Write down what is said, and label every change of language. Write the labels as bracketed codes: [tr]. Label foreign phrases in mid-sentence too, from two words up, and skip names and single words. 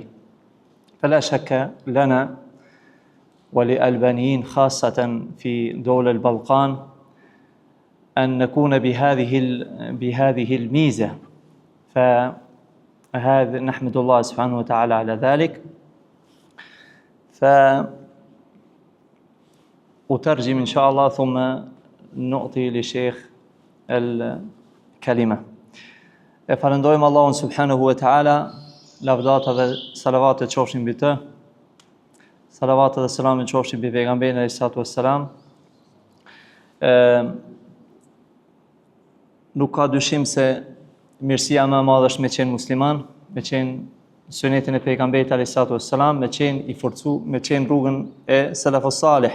[ar] فلا شك لنا وللألبانيين خاصة في دول البلقان أن نكون بهذه الميزة، فهذا نحمد الله سبحانه وتعالى على ذلك. أترجم إن شاء الله ثم نعطي للشيخ الكلمة. [sq] Falendojmë Allahun [ar] سبحانه وتعالى, [sq] lavdata dhe salavatet qofshin mbi të, salavatet dhe selamet qofshin mbi pejgamberin [ar] عليه الصلاة والسلام. [sq] Nuk ka dyshim se mirësia më e madhe është me qenë musliman, me qenë sunetin e pejgamberit [ar] عليه الصلاة والسلام, [sq] me qenë i forcu, me qenë rrugën e [ar] السلف الصالح.